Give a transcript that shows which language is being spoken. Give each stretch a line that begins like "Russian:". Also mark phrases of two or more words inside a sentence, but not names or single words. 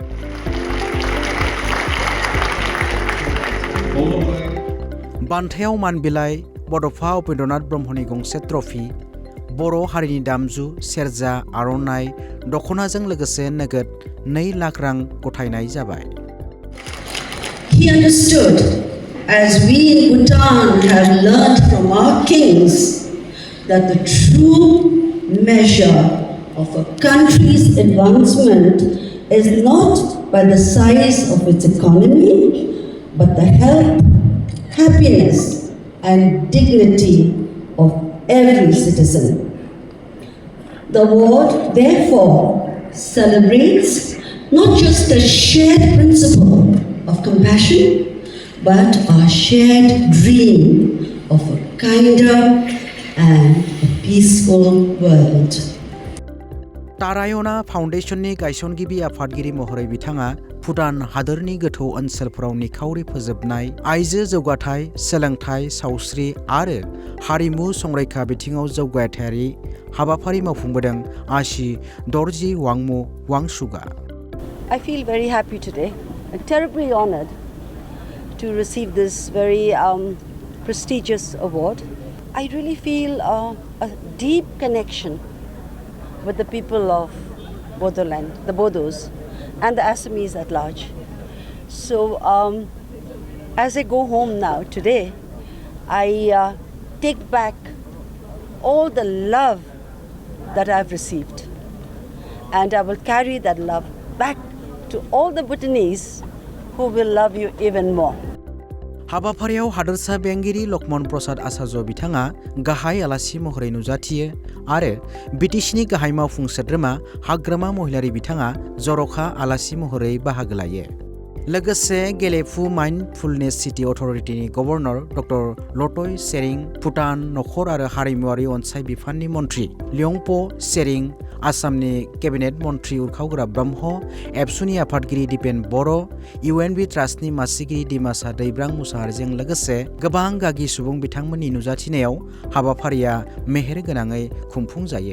Bodo: बान्थायाव मान बिलाइ बड'फा उपेन्द्रनाथ ब्रह्मनि गंसे ट्रफी, बर' हारिनि दामजु सेरजा, आर'नाइ, दख'नाजों लोगोसे नोगोद 2 लाख रां गथायनाय जाबाय।
English: He understood, as we in Bhutan have learned from our kings, that the true measure of a country's advancement is not by the size of its economy, but the health, happiness, and dignity of every citizen. The award, therefore, celebrates not just a shared principle of compassion, but our shared dream of a kinder and a peaceful world.
Bodo: तारायना फाउन्डेशननि गायसनगिरि आफादगिरि महरै बिथाङा भुटान हादोरनि गोथौ ओनसोलफोराव निखावरि फोजोबनाय, आइजो जौगाथाय, सोलोंथाइ, सावस्रि आरो हारिमु संरैखा बिथिङाव जौगाथायारि हाबाफारि मावफुंबोदों आसि दर्जी वांमु वांशुगा।
English: I feel very happy today and terribly honored to receive this very prestigious award. I really feel a deep connection with the people of Bodoland, the Bodos, and the Assamese at large. So as I go home now today, I take back all the love that I've received, and I will carry that love back to all the Bhutanese who will love you even more.
Bodo: हाबाफारियाव हादोरसा बेंगिरि लक्ष्मण प्रसाद आचार्य बिथाङा गाहाय आलासि महरै नुजाथियो आरो बिटिसिनि गाहाय मावफुं सोद्रोमा हाग्रामा महिलारि बिथाङा जर'खा आलासि महरै बाहागो लायो। लोगोसे गेलेफु माइन्डफुलनेस सिटी अथरिटिनि गभर्नर डक्टर लटय सेरिं, भुटान नखर आरो हारिमुआरि अनसाय बिफाननि मन्थ्रि लियंप' सेरिं, आसामनि केबिनेट मन्थ्रि उरखावग्रा ब्रह्म, एबसुनि आफादगिरि दिपेन बर', UNB ट्रास्टनि मासिगिरि दिमासा दैब्रां मुसाहारिजों लोगोसे गोबां गागि सुबुं बिथांमोननि नुजाथिनायाव हाबाफारिया मेहेर गोनाङै खुंफुंजायो।